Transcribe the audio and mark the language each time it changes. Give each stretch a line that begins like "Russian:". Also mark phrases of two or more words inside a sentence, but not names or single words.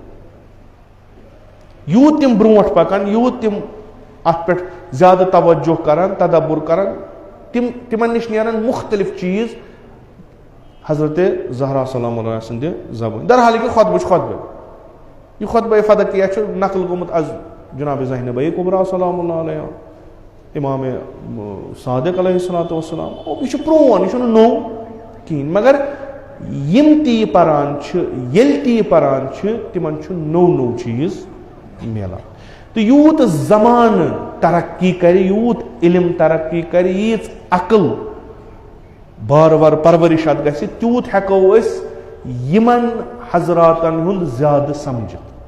Kashmiri: یوٗت تِم برونٛٹھ پکان یوٗت تِم اتھ پٮ۪ٹھ زیادٕ توجہ کران تدبر کران تِمن نِش نیرن مختلف چیٖز حضرت زہرا
Arabic: سلام اللہ
Kashmiri: سٕنٛدِ زبٲنۍ درحال کہِ خطبہٕ چھُ خطبہٕ یہِ خطبہ فدقیہ چھُ نقل گوٚمُت از جناب زینبہ کبرا
Arabic: سلام اللہ
Kashmiri: علیہا امام صادق
Arabic: علیہ الصلوۃ والسلام
Kashmiri: یہِ چھُ پرون یہِ چھُنہٕ نوٚو کِہیٖنۍ مگر یِم تہِ یہِ پران چھِ ییٚلہِ تہِ یہِ پران چھِ تِمن چھُ نوٚو نوٚو چیٖز میلان تہٕ یوٗت زمانہٕ ترقی کرِ یوٗت علم ترقی کرِ ییٖژ عقل بار بار پرورش اتھ گژھِ تیوٗت ہٮ۪کو أسۍ یِمن حضراتن ہُنٛد زیادٕ سمجھِتھ